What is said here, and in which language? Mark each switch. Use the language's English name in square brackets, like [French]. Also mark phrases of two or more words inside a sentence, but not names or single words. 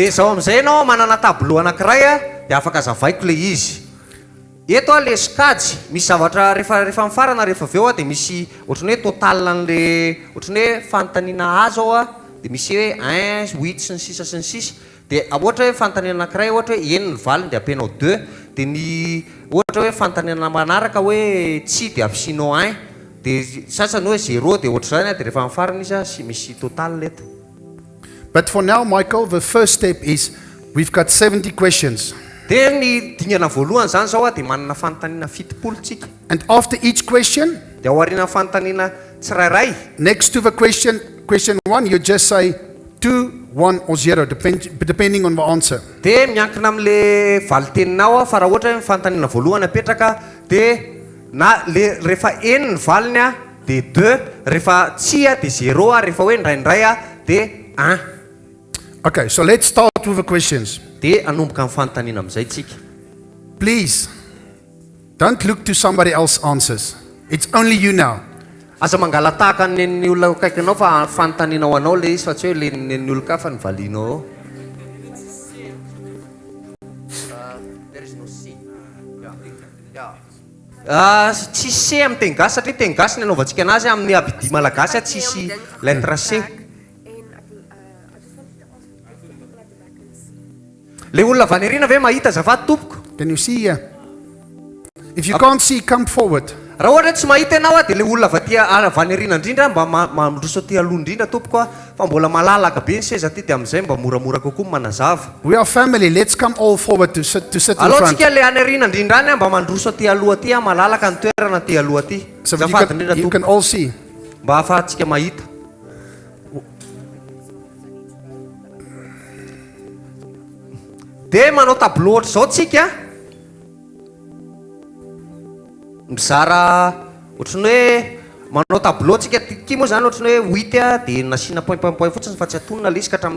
[Malagasy] Dia zao amin'izay ianao manana tableau anankiray dia afaka zavaiko le izy. Eto le skady, misy zavatra rehefa mifarana rehefa avy eo dia misy ohatrany hoe total an'le ohatrany hoe fanontaniana azo ao dia misy hoe 1, 8 sy ny sisa sy ny sisa. Dia ohatra hoe fanontaniana anankiray ohatra hoe eny ny valiny dia ampianao 2, dia ny ohatra hoe fanontaniana manaraka hoe tsy dia ampisinao 1, dia sasany hoe 0 dia ohatr'izany dia rehefa mifarana izy sy misy total eto. [English] But for now, Michael, the first step is we've got 70 questions. [Malagasy] Dia ny dingana voalohany zany zao dia manana fanontaniana 70 tsika. [English] And after each question, [Malagasy] Dia ao aoriana fanontaniana tsirairay, [English] next to the question 1, you just say 2, 1 or 0, depending on the answer. [Malagasy] dia miankina amin'le valiteninao fa raha ohatra hoe fanontaniana voalohany apetraka dia rehefa eny ny valiny dia 2, rehefa tsy dia 0, rehefa hoe ndraindray dia 1. [English] Okay, so let's start with the questions. [Malagasy] Dia anomboka amin'ny fanontaniana amin'izay tsika. [English] Please, don't look to somebody else's answers. It's only you now. [Malagasy] Aza mangala tahaka ny olona akaikinao fa fanontanianao anao le izy fa tsy hoe le ny olon-ka fa nyvalianao ao. Tsisy C amin'ny teny gasy satria teny gasy ny anaovantsika anazy amin'ny abidi malagasy tsisy lettre C. Le olona avy any aoriana ve mahita azafady tompoko? [English] Can you see here? If you can't see, come forward. [Malagasy] Raha ohatra tsy mahita ianao dia le olona avy any aoriana indrindra mba mandroso aty aloha indrindra tompoko fa mbola malalaka be ny seza aty dia amin'izay mba moramora kokoa manazava. [English] We are family. Let's come all forward to sit in [Malagasy] Alao [English] front. [Malagasy] tsika le any aoriana indrindra any mba mandroso aty aloha aty malalaka ny toerana aty aloha aty. [English] So that [Malagasy] Azafady indrindra [English] you [Malagasy] tompoko [English] can all see. [Malagasy] mba ahafahantsika mahita. Dia manao tableau ohatra zao tsika mizara ohatrany hoe manao tableau tsika ty moa zany ohatrany hoe 8 dia nasiana point fotsiny fa tsy atonina le izy ka hatramin'le